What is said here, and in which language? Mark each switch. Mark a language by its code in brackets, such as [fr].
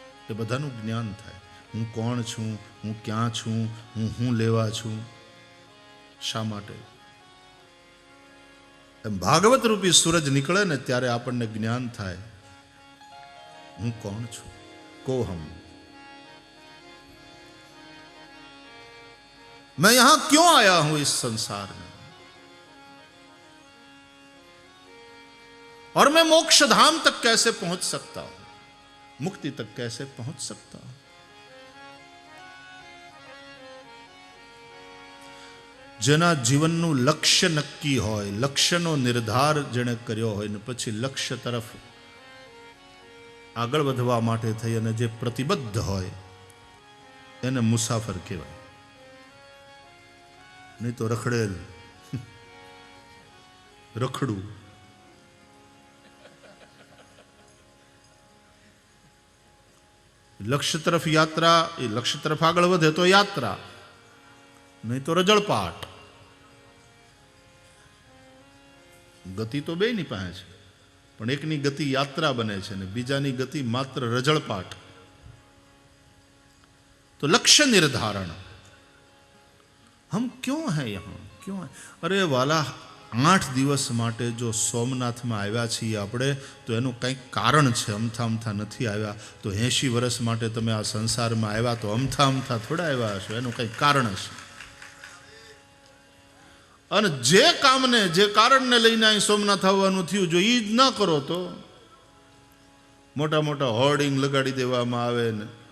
[gu] એ બધાનું જ્ઞાન થાય. હું કોણ છું, હું ક્યાં છું, હું લેવા છું, શા માટે. ભાગવત રૂપી સૂરજ નીકળે ને ત્યારે આપણને જ્ઞાન થાય હું કોણ છું. કોહમ. [hi] मैं यहां क्यों आया हूं इस संसार में, और मैं मोक्ष धाम तक कैसे पहुंच सकता हूं, मुक्ति तक कैसे पहुंच सकता हूं. [gu] જેના જીવનનું લક્ષ્ય નક્કી હોય, લક્ષ્યનો નિર્ધાર જેણે કર્યો હોય ને પછી લક્ષ્ય તરફ આગળ વધવા માટે થઈ અને જે પ્રતિબદ્ધ હોય એને મુસાફર કહેવાય. નહીં તો રખડેલ, રખડું. લક્ષ્ય તરફ યાત્રા, એ લક્ષ્ય તરફ આગળ વધે તો યાત્રા, નહીં તો રજળપાટ. ગતિ તો બેયની પાસે છે, પણ એકની ગતિ યાત્રા બને છે ને બીજાની ગતિ માત્ર રજળપાટ. તો લક્ષ્ય નિર્ધારણ. [hi] હમ ક્यों हैं यहाँ, क्यों हैं? [gu] અરે વાલા, 8 દિવસ માટે જો સોમનાથમાં આવ્યા છીએ આપણે તો એનું કંઈક કારણ છે. અમથા નથી આવ્યા. તો 80 વર્ષ માટે તમે આ સંસારમાં આવ્યા તો અમથા થોડા આવ્યા હશો, એનું કંઈક કારણ હશે. અને જે કામને, જે કારણને લઈને અહીં સોમનાથ આવવાનું થયું, જો એ જ ન કરો તો મોટા મોટા હોર્ડિંગ લગાડી દેવામાં આવે ને